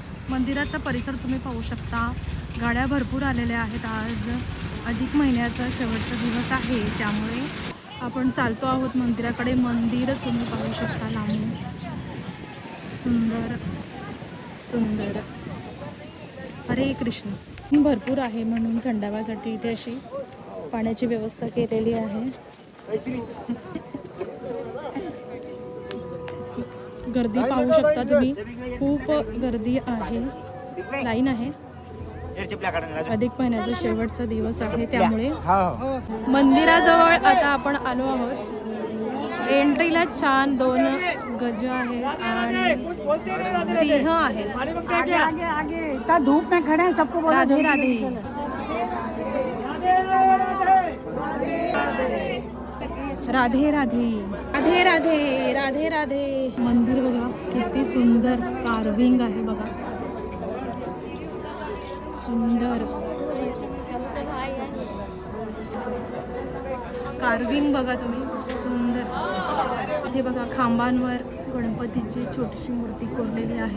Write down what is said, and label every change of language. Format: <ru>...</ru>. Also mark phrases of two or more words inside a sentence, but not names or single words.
<mr>मंदिराचा परिसर तुम्ही पाहू शकता. गाड्या भरपूर आलेल्या आहेत. आज अधिक महिन्याचा शेवटचा दिवस आहे, त्यामुळे आपण चालतो आहोत मंदिराकडे. मंदिर तुम्ही पाहू शकता लांबून. सुंदर सुंदर. हरे कृष्ण. भरपूर आहे म्हणून थंडाव्यासाठी इथे अशी पाण्याची व्यवस्था केलेली आहे. गर्दी पाहू शकता तुम्ही. खूप गर्दी आहे. लाईन आहे. अधिक महिन्याचा शेवटचा दिवस आहे, त्यामुळे मंदिराजवळ आता आपण आलो आहोत. एंट्रीला छान 2 गज आहेत आणि सिंह आहेत.</mr> <hi>धूप में खड़े हैं, सबको</hi> <mr>राधे राधे. राधे राधे राधे राधे राधे राधे. मंदिर बघा किती सुंदर कार्विंग आहे बघा. सुंदर कार्विंग बघा तुम्ही. सुंदर. हे बघा खांबांवर गणपतीची छोटीशी मूर्ती कोरलेली आहे.</mr>